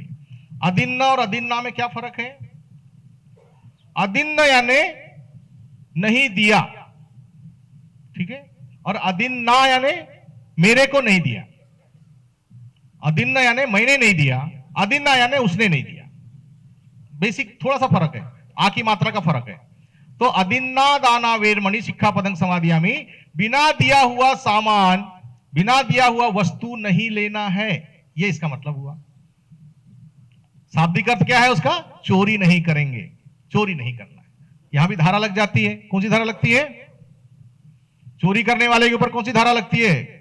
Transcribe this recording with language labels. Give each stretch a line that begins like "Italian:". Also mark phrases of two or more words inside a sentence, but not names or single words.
Hindi: अदिन्न और अदिन्ना में क्या फर्क है? अदिन्न यानी नहीं दिया, ठीक है, और अदिन्ना यानी मेरे को नहीं दिया। अदिन्न यानी मैंने नहीं दिया, अदिन्ना यानी उसने नहीं दिया। बेसिक थोड़ा सा फर्क है, आ की मात्रा का फर्क है।
Pali: तो अदिन्ना दाना वेरमणि सिक्खापदं समादियामि,
Hindi: बिना दिया हुआ सामान, बिना दिया हुआ वस्तु नहीं लेना है, ये इसका मतलब हुआ। शाब्दिक अर्थ क्या है उसका? चोरी नहीं करेंगे, चोरी नहीं करना है। यहां भी धारा लग जाती है। कौन सी धारा लगती है? चोरी करने वाले के ऊपर कौन सी धारा लगती है?